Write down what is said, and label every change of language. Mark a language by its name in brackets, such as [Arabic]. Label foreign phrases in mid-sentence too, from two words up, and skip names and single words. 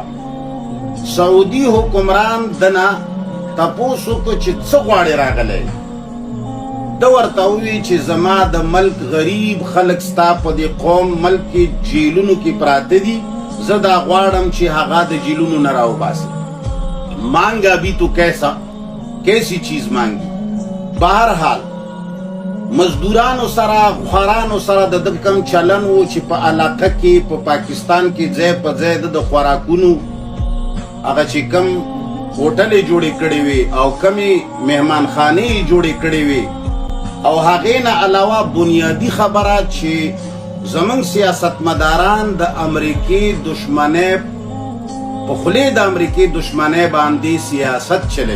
[Pashto] سعودي حکمران دنه تپوس وکړو چې څه غواړې راغلی. ده ورته وویل چې زما د ملک غریب خلک ستا په دې قوم ملک کې جیلونو کې پراته دي، زه دا غواړم چې هغه د جیلونو نه راوباسي. [Urdu] مانگا بھی تو کیسی چیز مانگی. [Pashto] بہرحال مزدورانو سره خوارانو سره د ده کم چلن و چې په علاقه کې په پاکستان کې ځای په ځای د خوراکونو هغه چې کم هوټلې جوړې کړې وې او کمې مهمانخانې جوړې کړې وې. او هغې نه علاوه بنیادی خبره چې زمونږ سیاستمداران د امریکې دشمنۍ په خولې د امریکې دشمنۍ باندې سیاست چلوي.